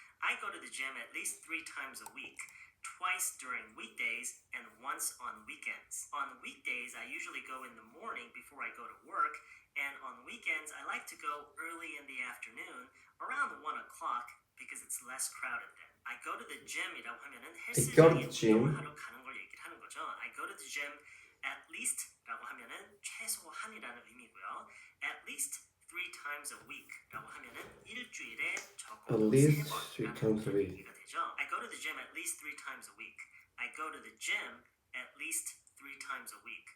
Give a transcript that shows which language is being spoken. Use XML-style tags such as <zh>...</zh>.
<en>I go to the gym at least 3 times a week, twice during weekdays and once on weekends. On weekdays, I usually go in the morning before I go to work, and on weekends, I like to go early in the afternoon around 1 o'clock because it's less crowded then. I go to the gym</en> <ko>이라고 하면은 헬스장에 운동을 하러 가는 걸 얘기를 하는 거죠.</ko> <en>I go to the gym at least라고</en> <ko>하면은 최소한이라는 의미고요.</ko> <en>At least 3 times a week라고</en> <ko>하면은 일주일에 적어도</ko> <en>At least 3 3 times a week.</en> <ko>얘기가 되죠.</ko> <en>I go to the gym at least 3 times a week. I go to the gym at least 3 times a week.</en>